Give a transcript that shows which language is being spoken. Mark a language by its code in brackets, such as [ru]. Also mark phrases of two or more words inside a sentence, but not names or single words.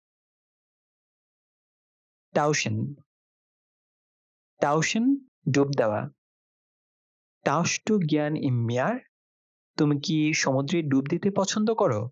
[bn] tauschen ডুব দেওয়া। [de] tauschst du gern im Meer? [bn] তুমি কি সমুদ্রে ডুব দিতে পছন্দ করো?